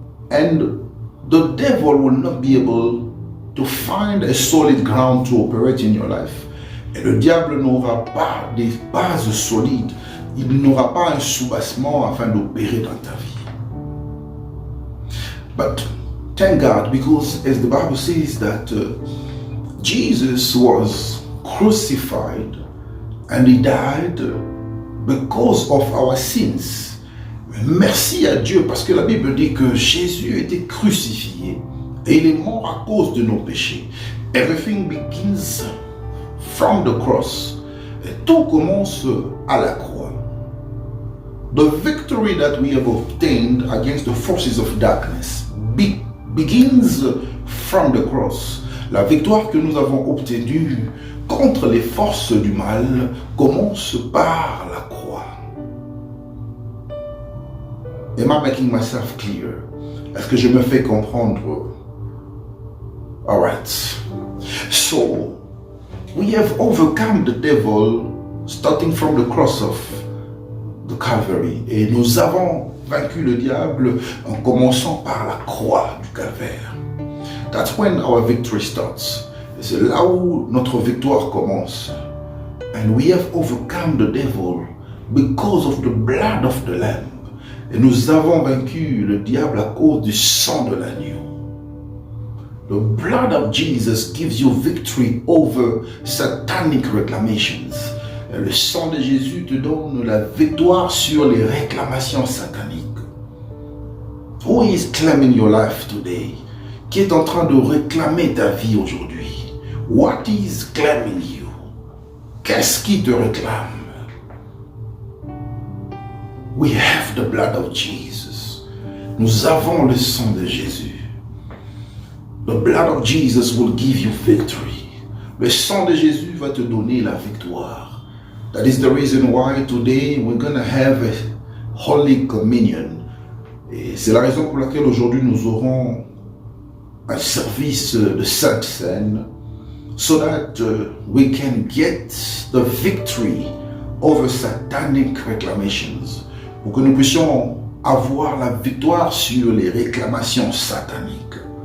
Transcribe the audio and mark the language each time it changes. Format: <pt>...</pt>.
<en>And the devil will not be able to find a solid ground to operate in your life.</en> <fr>Et le diable n'aura pas des bases solides. Il n'aura pas un soubassement afin d'opérer dans ta vie.</fr> <en>But thank God, because as the Bible says that Jesus was crucified and he died because of our sins.</en> <fr>Merci à Dieu parce que la Bible dit que Jésus était crucifié et il est mort à cause de nos péchés.</fr> <en>Everything begins from the cross.</en> <fr>Et tout commence à la croix.</fr> <en>The victory that we have obtained against the forces of darkness begins from the cross.</en> <fr>La victoire que nous avons obtenue contre les forces du mal commence par la croix.</fr> <en>Am I making myself clear?</en> <fr>Est-ce que je me fais comprendre?</fr> <en>All right. So, we have overcome the devil starting from the cross of the Calvary.</en> <fr>Et nous avons vaincu le diable en commençant par la croix du calvaire.</fr> <en>That's when our victory starts.</en> <fr>Et c'est là où notre victoire commence.</fr> <en>And we have overcome the devil because of the blood of the Lamb.</en> <fr>Et nous avons vaincu le diable à cause du sang de l'agneau.</fr> <en>The blood of Jesus gives you victory over satanic reclamations.</en> <fr>Et le sang de Jésus te donne la victoire sur les réclamations sataniques.</fr> <en>Who is claiming your life today?</en> <fr>Qui est en train de réclamer ta vie aujourd'hui?</fr> <en>What is claiming you?</en> <fr>Qu'est-ce qui te réclame?</fr> <en>We have the blood of Jesus.</en> <fr>Nous avons le sang de Jésus.</fr> <en>The blood of Jesus will give you victory.</en> <fr>Le sang de Jésus va te donner la victoire.</fr> <en>That is the reason why today we're going to have a Holy Communion.</en> <fr>Et c'est la raison pour laquelle aujourd'hui nous aurons un service de Sainte Seine,</fr> <en>so that we can get the victory over satanic reclamations.</en> <fr>Pour que nous puissions avoir la victoire sur les réclamations sataniques.</fr>